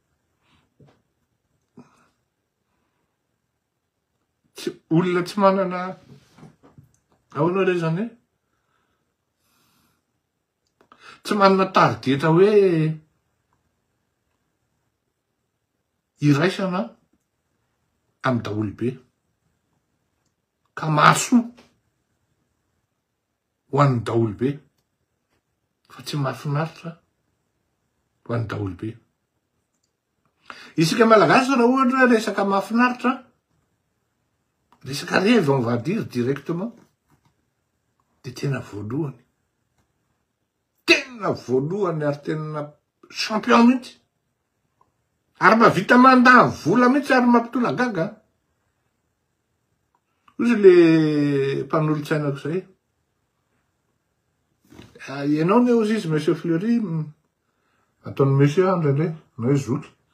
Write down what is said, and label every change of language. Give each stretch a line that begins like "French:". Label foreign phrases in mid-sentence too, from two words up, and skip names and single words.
Malagasy: olona tsy manana ahoana re zany tsy manana tarigetra hoe iraisana amin'ny daholobe ka mahasoa ho an'ny daholobe fa tsy mahafinaritra ho an'ny daholobe. Isika malagasy raha ohatra hoe resaka mahafinaritra, resaka
French: rêve on va dire directement,
Malagasy: de tena voalohany tena voalohany ary tena champion mihitsy. Ary mahavita mandà vola mihitsy ary mampitola gaga. Ozy le mpanolotsainako zay. Ianao ne ozy izy Monsieur Fleury, ataony monsieur andrendre, na hoe zoky.